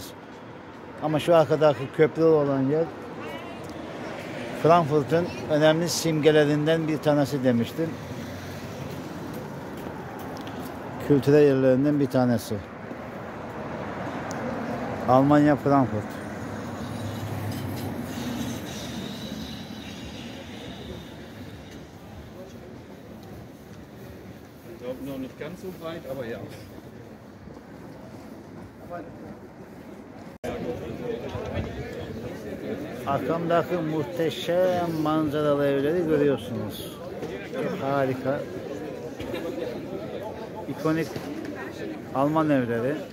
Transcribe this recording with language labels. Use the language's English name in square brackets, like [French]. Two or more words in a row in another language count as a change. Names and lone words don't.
[Turkish] Ama şu arkadaki köprü olan yer Frankfurt'un önemli simgelerinden bir tanesi demiştim. Kültürel yerlerinden bir tanesi. Almanya, Frankfurt. [German] Ich glaube noch nicht ganz so breit, aber ja. [Turkish] Arkamdaki muhteşem manzaralı evleri görüyorsunuz. Harika. İkonik Alman evleri.